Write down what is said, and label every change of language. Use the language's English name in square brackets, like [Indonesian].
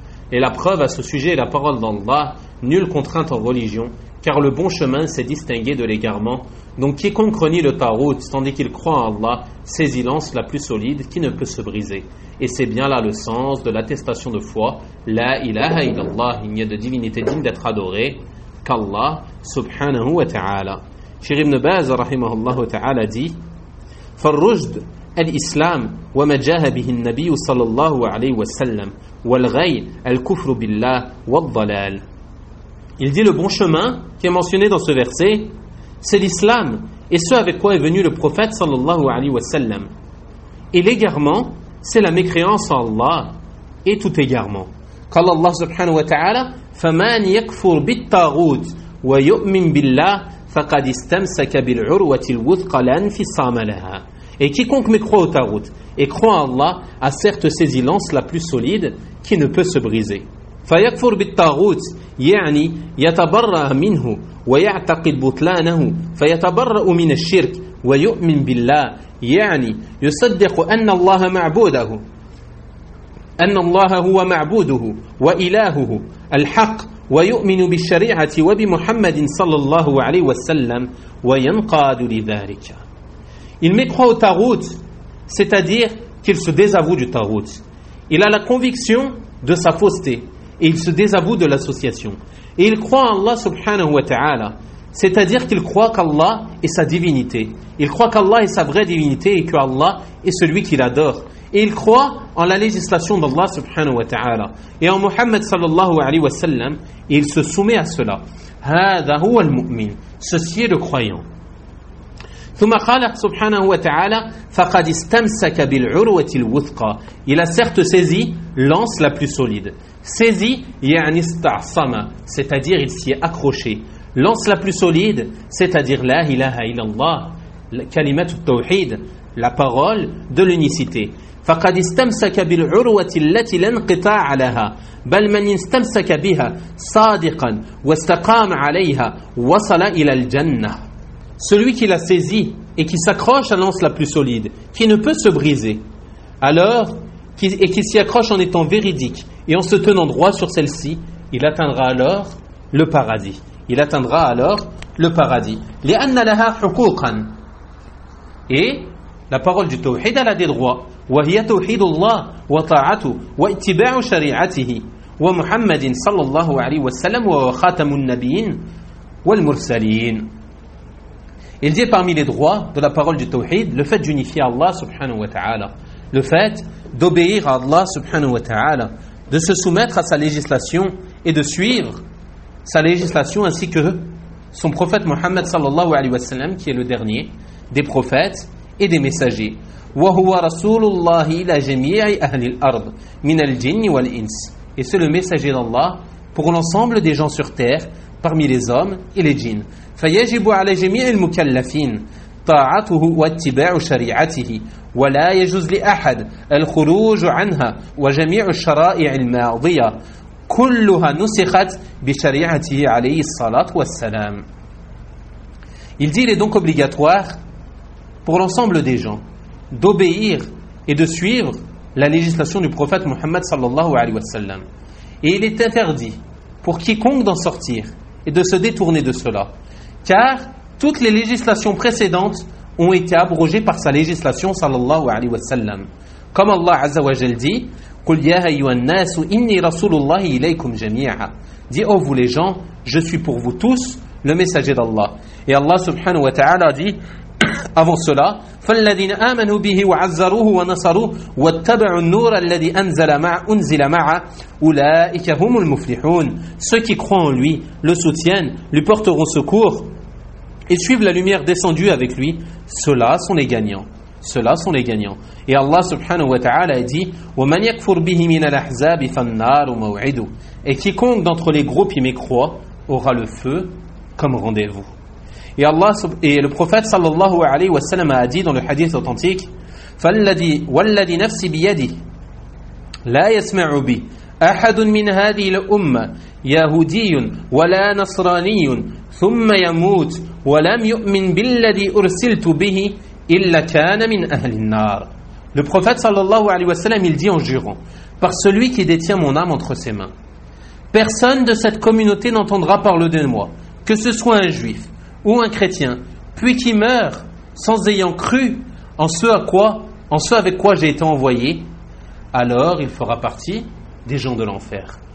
[French] Et la preuve à ce sujet est la parole d'Allah: Nulle contrainte en religion, car le bon chemin s'est distingué de l'égarement. Donc quiconque renie le tarout, tandis qu'il croit en Allah, saisit l'anse la plus solide qui ne peut se briser. Et c'est bien là le sens de l'attestation de foi. La ilaha illallah, il n'y a de divinité digne d'être adorée qu'Allah subhanahu wa ta'ala. [Arabic] Shir ibn Baz, rahimahullah ta'ala, dit: فالرجد الإسلام وما جاه به النبي صلى الله عليه وسلم والغي الكفر بالله والضلال. [French] Il dit: le bon chemin qui est mentionné dans ce verset, c'est l'islam et ce avec quoi est venu le prophète sallallahu alayhi wa sallam. Et l'égarement, c'est la mécréance en Allah et tout égarement. [Arabic] Qu'Allah Allah subhanahu wa ta'ala: فَمَنْ يَكْفُرْ بِالطَّاغُوتِ وَيُؤْمِنْ بِاللَّهِ فَقَدْ اسْتَمْسَكَ بِالْعُرْوَةِ الْوُثْقَى لَا انْفِصَامَ لَهَا. [French] Et quiconque mécroit au tarout et croit en Allah a certes saisi l'anse la plus solide qui ne peut se briser. [Arabic] فَيَكْفُرْ بِالطَّاغُوتِ يَعْنِي يَتَبَرَّأَ مِنْهُ وَيَعْتَقِدْ بُطْلَانَهُ فَيَتَبَرَّأُ مِنَ الشِّرْكِ وَيُؤْمِنْ بِاللَّهِ يَعْنِي يُصَدِّقُ أَنَّ اللَّهَ مَعْبُودَهُ أَنَّ اللَّهَ هُوَ مَعْبُودُهُ وَإِلَهُهُ الْحَقُّ وَيُؤْمِنُ بِالشَّرِيعَةِ وَبِمُحَمَّدٍ صَلَّى اللَّهُ عَلَيْهِ وَسَلَّمَ وَيَنْقَادُ لِذَلِكَ. [French] Il mécroit au tarout, c'est-à-dire qu'il se désavoue du tarout. Il a la conviction de sa fausseté et il se désavoue de l'association. Et il croit en Allah subhanahu wa ta'ala, c'est-à-dire qu'il croit qu'Allah est sa divinité. Il croit qu'Allah est sa vraie divinité et qu'Allah est celui qu'il adore. Et il croit en la législation d'Allah subhanahu wa ta'ala et en Muhammad sallallahu alayhi wa sallam, et il se soumet à cela. [Arabic] هذا هو المؤمن. [French] Ceci est le croyant. [Arabic] ثم قال سبحانه وتعالى فقد استمسك بالعروة الوثقى. [French] Il a certes saisi l'anse la plus solide. Saisi [Arabic] يعني استعصم, [French] c'est-à-dire il s'y est accroché. L'anse la plus solide, c'est-à-dire la ilaha illallah, [Arabic] la kalimat al-tawhid, [French] la parole de l'unicité. [Arabic] فقد استمسك بالعروة التي لا انقطاع لها بل من استمسك بها صادقا واستقام عليها وصل إلى الجنة. [French] Celui qui l'a saisi et qui s'accroche à l'anse la plus solide, qui ne peut se briser, alors, et qui s'y accroche en étant véridique et en se tenant droit sur celle-ci, il atteindra alors le paradis. Il atteindra alors le paradis. [Arabic] لِأَنَّ لَهَا حُقُوقًا. [French] Et la parole du tawhid, elle a des droits. [Arabic] وَهِيَ تَوْحِيدُ اللَّهِ وَطَاعَتُهُ وَاتِّبَاعُ شَرِيعَتِهِ وَمُحَمَّدٍ صَلَّى اللَّهُ عَلَيْهِ وَسَلَّمُ وَخَاتَمُ النَّبِيِّينَ وَالْمُرْسَلِينَ. [French] Il dit: parmi les droits de la parole du tawhid, le fait d'unifier Allah subhanahu wa ta'ala, le fait d'obéir à Allah subhanahu wa ta'ala, de se soumettre à sa législation et de suivre sa législation ainsi que son prophète Muhammad sallallahu alayhi wa sallam, qui est le dernier des prophètes et des messagers. [Arabic] Wa huwa rasulullah ila jami'i ahli al-ard min al-jinn wal-ins. [French] Et c'est le messager d'Allah pour l'ensemble des gens sur terre, parmi les hommes et les djinns. [Arabic] فيجب على جميع المكلفين طاعته واتباع شريعته ولا يجوز لأحد الخروج عنها وجميع الشرائع الماضية كلها نسخت بشريعته عليه الصلاة والسلام. [French] Il dit: il est donc obligatoire pour l'ensemble des gens d'obéir et de suivre la législation du prophète Muhammad sallallahu alayhi wa sallam. Et il est interdit pour quiconque d'en sortir et de se détourner de cela. Car toutes les législations précédentes ont été abrogées par sa législation sallallahu alayhi wa sallam. Comme Allah azza wa jal dit: [Arabic] قُلْ يَا أَيُّهَا النَّاسُ إِنِّي رَسُولُ اللَّهِ إِلَيْكُمْ جَمِيعًا. [French] Dis: oh vous les gens, je suis pour vous tous le messager d'Allah. Et Allah subhanahu wa ta'ala dit avant cela: [Arabic] فَالَّذِينَ آمَنُوا بِهِ وَعَزَّرُوهُ وَنَصَرُوهُ وَاتَّبَعُوا النُّورَ الَّذِي أُنْزِلَ مَعَهُ أُولَٰئِكَ هُمُ الْمُفْلِحُونَ. [French] Ceux qui croient en lui, le soutiennent, lui porteront secours et suivent la lumière descendue avec lui, ceux-là sont les gagnants. ceux-là sont les gagnants. Et Allah subhanahu wa ta'ala a dit: [Arabic] وَمَنْ يَكْفُرْ بِهِ مِنَ الْأَحْزَابِ فَالنَّارُ مَوْعِدُ. [French] Et quiconque d'entre les groupes y mécroit aura le feu comme rendez-vous. Et Allah, et le prophète sallallahu alayhi wa sallam a dit dans le hadith authentique: [Arabic] وَالَّذِي نَفْسِ بِيَدِهِ لَا يَسْمَعُ بِهِ أَحَدٌ مِنْ هَذِهِ الْأُمَّةِ يَهُودِيٌ وَلَا نَصْرَانِيٌ ثُمَّ يَمُوتُ وَلَمْ يُؤْمِنْ بِالَّذِي أُرْسِلْتُ بِهِ إِلَّا كَانَ مِنْ أَهْلِ النَّارِ. [French] Le prophète sallallahu alayhi wa sallam, il dit en jurant: par celui qui détient mon âme entre ses mains, personne de cette communauté n'entendra parler de moi, que ce soit un juif ou un chrétien, puis qui meurt sans ayant cru en ce avec quoi j'ai été envoyé, alors il fera partie des gens de l'enfer.